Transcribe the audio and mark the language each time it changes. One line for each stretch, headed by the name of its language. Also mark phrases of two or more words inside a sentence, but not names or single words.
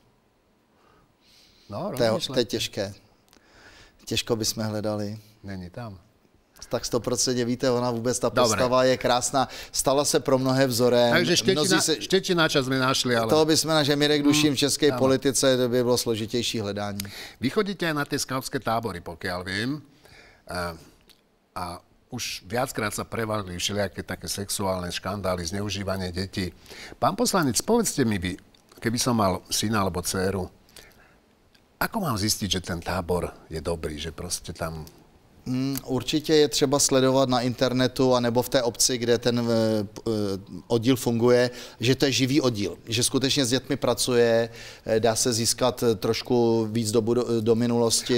Czech: To je těžké. Těžko bychom hledali. Není tam. Tak 100% víte, ona vůbec, ta postava je krásná. Stala se pro mnohé vzorem. Takže Štětináča jsme našli, ale... Toho bychom našli, Mirek Dušín v české politice, to by bylo složitější hledání.
Slovak: Vy chodíte aj na tie skautské tábory, pokiaľ vím. A už viackrát sa prevalili všelijaké také sexuálne škandály, zneužívanie detí. Pán poslanec, povedzte mi vy, keby som mal syna alebo dceru, ako mám zistiť, že ten tábor je dobrý, že prostě tam...
Czech: Určitě je třeba sledovat na internetu anebo v té obci, kde ten oddíl funguje, že to je živý oddíl, že skutečně s dětmi pracuje, dá se získat trošku víc do minulosti.